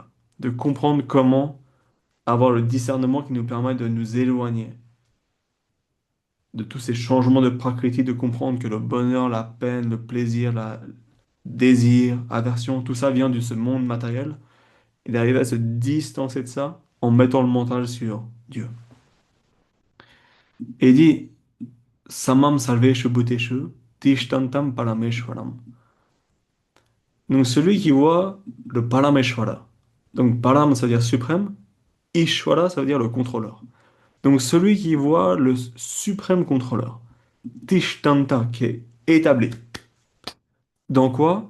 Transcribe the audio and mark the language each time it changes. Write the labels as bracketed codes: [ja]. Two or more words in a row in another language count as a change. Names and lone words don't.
[fr] De comprendre comment avoir le discernement qui nous permet de nous éloigner de tous ces changements de Prakriti, de comprendre que le bonheur, la peine, le plaisir, la désir, aversion, tout ça vient de ce monde matériel, et d'arriver à se distancer de ça en mettant le mental sur Dieu. Et il dit, [sa] समं सर्वेषु भूतेषु तिष्ठन्तं परमेश्वरम्. [fr] Donc celui qui voit le Parameshwara. Donc Param, ça veut dire suprême, Ishwara, ça veut dire le contrôleur. Donc celui qui voit le suprême contrôleur, Tishtanta, qui est établi. Dans quoi?